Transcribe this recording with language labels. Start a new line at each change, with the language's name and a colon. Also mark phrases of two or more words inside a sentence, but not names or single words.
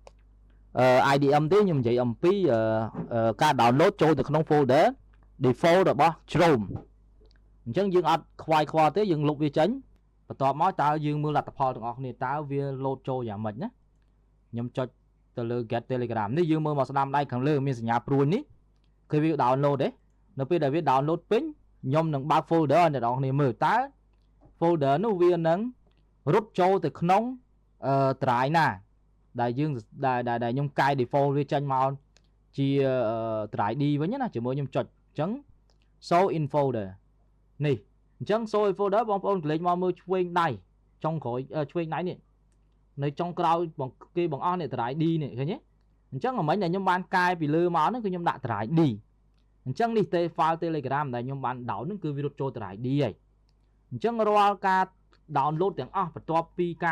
Khmer: IDM ទេខ្ញុំនិយាយអំពីការ download ចូលទៅក្នុង
English: folder default
Khmer: របស់ Chrome អញ្ចឹងយើងអត់ខ្វាយខ្វល់ទេយើងលុបវាចេញបន្ទាប់មកតើយើងមើលលទ្ធផលទាំងអស់គ្នាតើវា load ចូលយ៉ាងម៉េចណាខ្ញុំចុចទៅលើ
English: get Telegram
Khmer: នេះយើងមើលមកស្ដាំដៃខាងលើមានសញ្ញាព្រួយនេះគឺវា download ទេនៅពេលដែល វា download ពេញខ្ញុំនឹងបើក folder ឲ្យអ្នកនរគ្នាមើលតើ folder នោះវានឹងរត់ចូលទៅក្នុង drive ណាដែលយើងដែលខ្ញុំកែ default វាចេញមកជា
English: drive D
Khmer: វិញណាជាមួយខ្ញុំចុចអញ្ចឹង
English: show in folder
Khmer: នេះអញ្ចឹង show
English: in folder
Khmer: បងប្អូនកលេចមកមើលឆ្វេងដៃចុងក្រោយឆ្វេងដៃនេះនៅចុងក្រោយគេបងអស់នេះ
English: drive D
Khmer: នេះឃើញទេអញ្ចឹងមិញដែលខ្ញុំបានកែពីលើមកហ្នឹងគឺខ្ញុំដាក់
English: drive D
Khmer: អញ្ចឹង នេះទេ
English: file Telegram
Khmer: ដែលខ្ញុំបាន down ហ្នឹងគឺវារត់ចូល
English: drive D
Khmer: ហើយអញ្ចឹងរាល់ការ download ទាំងអស់បន្ទាប់ពីការ